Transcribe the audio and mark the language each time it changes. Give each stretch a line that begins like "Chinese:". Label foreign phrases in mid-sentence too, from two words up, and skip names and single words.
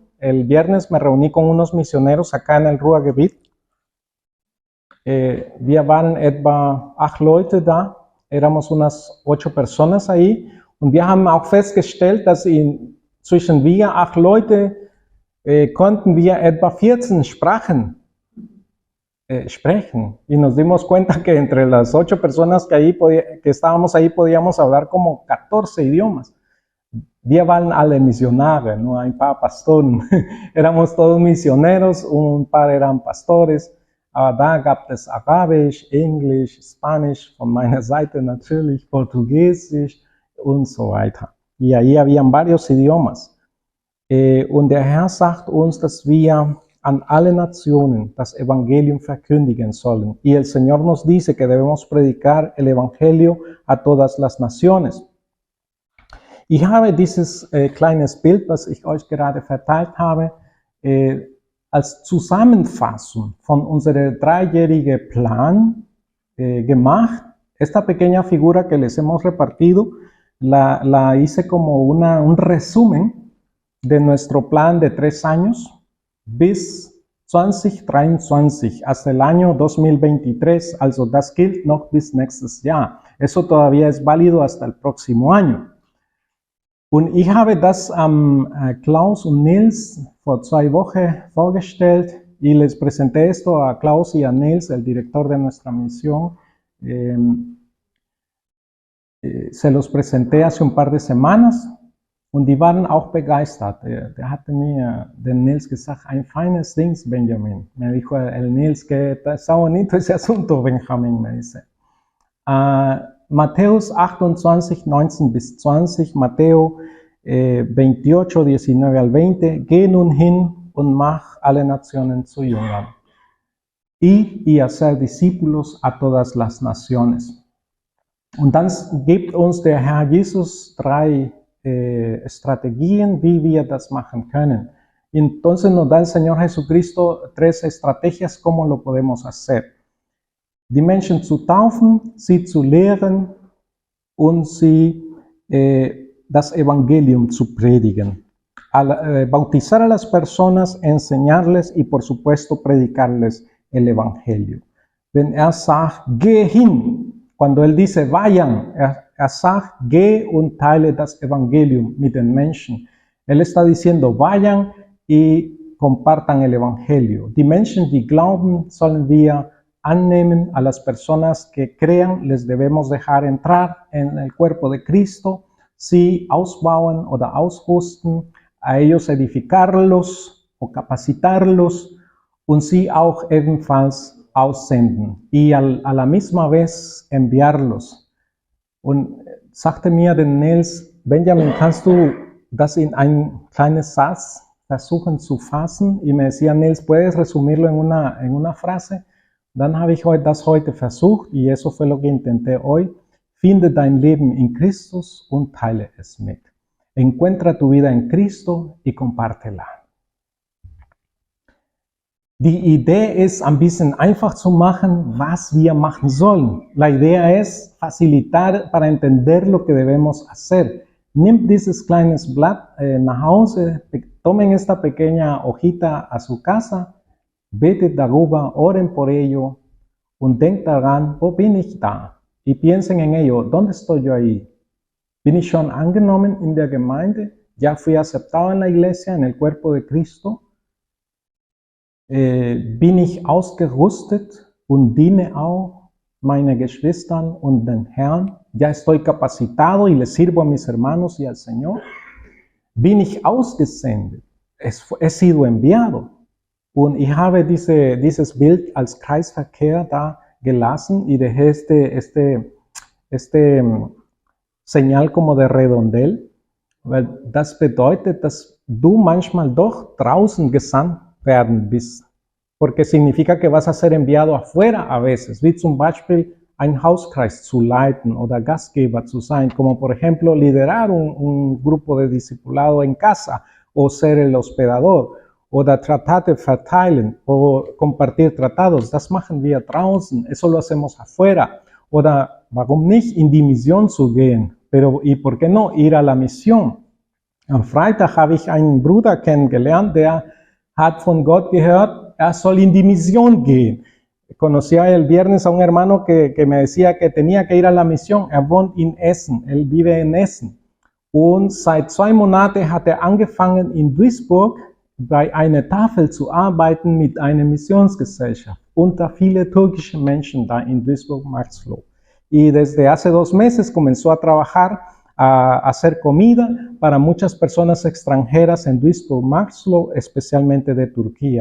Spanish: El viernes me reuní con unos misioneros acá en el Ruhrgebiet.
German: Wir waren etwa 8 Leute da,
Spanish: éramos unas 8 personas ahí.
German: Und wir haben auch festgestellt, dass zwischen wir 8 Leute konnten wir etwa 14 Sprachen sprechen.
Spanish: Y nos dimos cuenta que entre las 8 personas que estábamos ahí podíamos hablar como 14 idiomas.
German: Wir waren alle Missionare, no ein paar Pastoren.
Spanish: Éramos todos misioneros, un par eran pastores.
German: Aber da gab es Arabisch, Englisch, Spanisch, von meiner Seite natürlich, Portugiesisch und so weiter.
Spanish: Y ahí habían varios idiomas.
German: Und der Herr sagt uns, dass wir an alle Nationen das Evangelium verkündigen sollen.
Spanish: Y el Señor nos dice que debemos predicar el Evangelio a todas las naciones.
German: Ich habe dieses kleines Bild, das ich euch gerade verteilt habe, als Zusammenfassung von unserem 3-jährigen Plan gemacht.
Spanish: Esta pequeña figura que les hemos repartido, la hice como un resumen de nuestro plan de 3 años bis 2023, hasta el año 2023,
German: also das gilt noch bis nächstes Jahr.
Spanish: Eso todavía es válido hasta el próximo año.
German: Und ich habe das Klaus und Nils vor 2 Wochen vorgestellt
Spanish: y les presenté esto a Klaus y a Nils, el director de nuestra misión. Se los presenté hace un par de semanas
German: und die waren auch begeistert. Der hatte mir, der Nils, gesagt, ein feines Ding, Benjamin.
Spanish: Me dijo el Nils que está bonito ese asunto, Benjamin, me dice.
German: Matthäus 28, 19 bis 20,
Spanish: Mateo 28, 19 al 20,
German: geh nun hin und mach alle Nationen zu Jüngern.
Spanish: Y hacer discípulos a todas las naciones.
German: Und dann gibt uns der Herr Jesus 3 Strategien, wie wir das machen können.
Spanish: Entonces nos da el Señor Jesucristo 3 estrategias, cómo lo podemos hacer.
German: Die Menschen zu taufen, sie zu lehren und sie das Evangelium zu predigen.
Spanish: Bautizar a las personas, enseñarles y por supuesto predicarles el Evangelio.
German: Wenn sagt, geh hin,
Spanish: cuando él dice vayan,
German: sagt, geh und teile das Evangelium mit den Menschen.
Spanish: Él está diciendo vayan y compartan el Evangelio.
German: Die Menschen, die glauben, sollen wir annehmen.
Spanish: A las personas que crean, les debemos dejar entrar en el cuerpo de Cristo,
German: sie ausbauen oder ausrüsten,
Spanish: a ellos edificarlos o capacitarlos
German: und sie auch ebenfalls aussenden
Spanish: y a la misma vez enviarlos.
German: Und sagte mir der Nils, Benjamin, kannst du das in ein kleines Satz versuchen zu fassen?
Spanish: Y me decía, Nils, ¿puedes resumirlo en una frase?
German: Dann habe ich das heute versucht
Spanish: y eso fue lo que intenté hoy.
German: Finde dein Leben in Christus und teile es mit.
Spanish: Encuentra tu vida en Cristo y compártela.
German: Die Idee ist, ein bisschen einfach zu machen, was wir machen sollen.
Spanish: La idea es facilitar para entender lo que debemos hacer.
German: Nimmt dieses kleines Blatt nach Hause,
Spanish: tomen esta pequeña hojita a su casa,
German: betet darüber,
Spanish: oren por ello
German: und denkt daran, wo bin ich da?
Spanish: Y piensen en ello, ¿dónde estoy yo ahí?
German: ¿Bin ich schon angenommen in der Gemeinde?
Spanish: ¿Ya fui aceptado en la iglesia, en el cuerpo de Cristo?
German: Bin ich ausgerüstet und diene auch meine Geschwistern und den Herrn?
Spanish: ¿Ya estoy capacitado y le sirvo a mis hermanos y al Señor?
German: Bin ich ausgesendet?
Spanish: He sido enviado.
German: Und ich habe dieses Bild als Kreisverkehr da gelassen
Spanish: y dejé este Señal como de redondel,
German: weil das bedeutet, dass du manchmal doch draußen gesandt werden bist,
Spanish: porque significa que vas a ser enviado afuera a veces,
German: wie zum Beispiel ein Hauskreis zu leiten oder Gastgeber zu sein,
Spanish: como por ejemplo liderar un grupo de discipulado en casa o ser el hospedador
German: oder Tratate verteilen
Spanish: o compartir tratados,
German: das machen wir draußen,
Spanish: eso lo hacemos afuera.
German: Oder warum nicht in die Mission zu gehen,
Spanish: pero ¿y por qué no ir a la misión?
German: Am Freitag habe ich einen Bruder kennengelernt, der hat von Gott gehört, soll in die Mission gehen.
Spanish: Conocía el viernes a un hermano que me decía que tenía que ir a la misión.
German: Wohnt in Essen,
Spanish: él vive en Essen.
German: Und seit 2 Monaten hat angefangen in Duisburg bei einer Tafel zu arbeiten mit einer Missionsgesellschaft unter viele türkische Menschen da in Duisburg-Maxlow.
Spanish: Y desde hace 2 meses comenzó a trabajar, a hacer comida para muchas personas extranjeras en Duisburg-Maxlow, especialmente de Turquía.